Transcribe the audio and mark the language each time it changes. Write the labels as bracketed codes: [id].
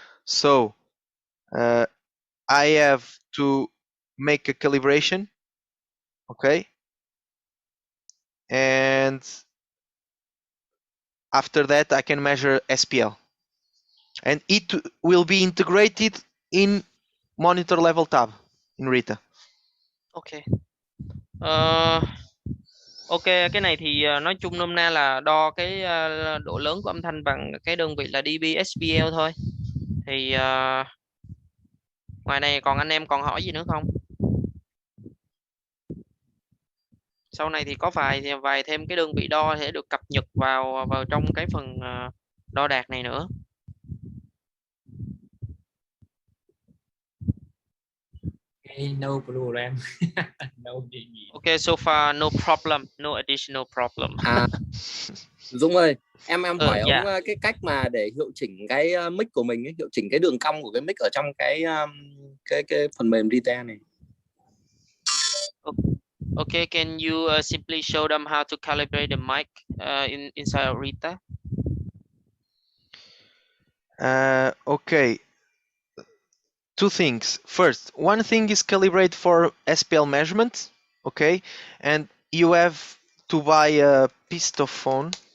[en] So I have to make a calibration, okay, and after that I can measure SPL, and it will be integrated in monitor level tab in Rita. Okay. [vi] Ok, cái này thì nói chung nôm na là đo cái độ lớn của âm thanh bằng cái đơn vị là dB SPL thôi. Thì ngoài này còn anh em còn hỏi gì nữa không? Sau này thì có vài thêm cái đơn vị đo sẽ được cập nhật vào trong cái phần đo đạt này nữa. [en] No problem. No gì. Ok, so far no problem, no additional problem. [vi] Dũng ơi, em hỏi dạ. ông cái cách mà để hiệu chỉnh cái mic của mình ấy, hiệu chỉnh cái đường cong của cái mic ở trong cái phần mềm Rita này. [en] Okay, can you simply show them how to calibrate the mic inside of Rita? Okay. Two things. First, one thing is calibrate for SPL measurement, okay, and you have to buy a pistophone.